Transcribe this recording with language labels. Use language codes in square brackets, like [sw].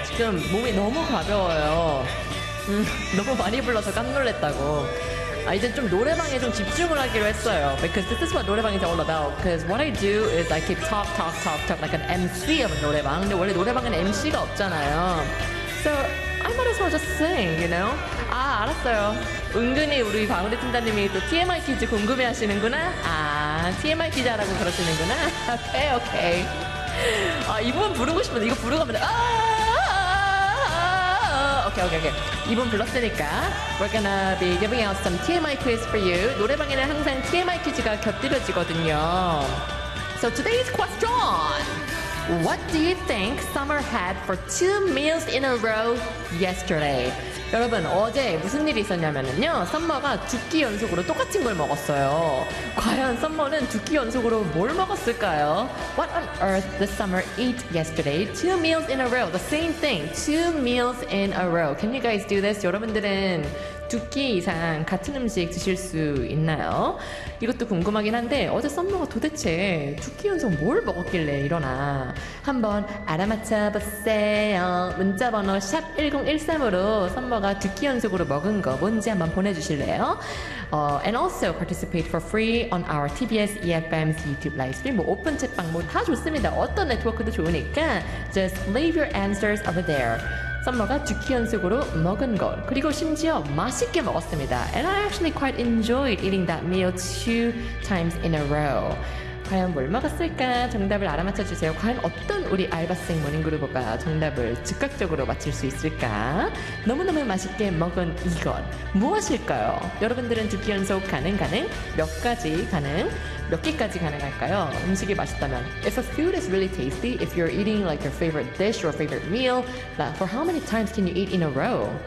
[ko] 지금 몸이 너무 가벼워요. 너무 많이 불러서 깜놀랬다고. 아, 이제 좀 노래방에 좀 집중을 하기로 했어요. [en] Because this is what 노래방 is all about. Because what I do is I keep talk like an MC of 노래방. [ko] 근데 원래 노래방에는 MC가 없잖아요. [en] So I might as well just sing, you know? [ko] 아, 알았어요. 은근히 우리 바구니 팀장님이 또 TMI 퀴즈 궁금해 하시는구나? 아, TMI 퀴즈 하라고 그러시는구나? 오케이, 오케이. 아, 이 부분 부르고 싶은데, 이거 부르고 하면, 아, 아, 아, 오케이, 오케이, 오케이. 이분 불렀으니까, [en] we're gonna be giving out some TMI quiz for you. [ko] 노래방에는 항상 TMI 퀴즈가 곁들여지거든요. [en] So today's question. What do you think Summer had for two meals in a row yesterday? [ko] 여러분, 어제 무슨 일이 있었냐면요. 썸머가 두 끼 연속으로 똑같은 걸 먹었어요. 과연 썸머는 두 끼 연속으로 뭘 먹었을까요? [en] What on earth did Summer eat yesterday? Two meals in a row. The same thing. Two meals in a row. Can you guys do this? [ko] 여러분들은 두 끼 이상 같은 음식 드실 수 있나요? 이것도 궁금하긴 한데 어제 썸머가 도대체 두 끼 연속 뭘 먹었길래 일어나 한번 알아맞혀 보세요. 문자번호 샵 1013으로 썸머가 두 끼 연속으로 먹은 거 뭔지 한번 보내주실래요? [en] And also participate for free on our TBS EFM's YouTube live stream. [ko] 뭐 오픈 채팡 뭐 다 좋습니다. 어떤 네트워크도 좋으니까 [en] just leave your answers over there. [ko] 썸머가 두 끼 연속으로 먹은 것 그리고 심지어 맛있게 먹었습니다. [en] And I actually quite enjoyed eating that meal two times in a row. [ko] 과연 뭘 먹었을까? 정답을 알아맞혀주세요. 과연 어떤 우리 알바생 모닝그룹가 정답을 즉각적으로 맞힐 수 있을까? 너무너무 맛있게 먹은 이것 무엇일까요? 여러분들은 두 끼 연속 가능 가능? 몇 가지 가능? 몇 개까지 가능할까요? 음식이 맛있다면 [en] If a food is really tasty, if you're eating like your favorite dish or favorite meal, for how many times can you eat in a row?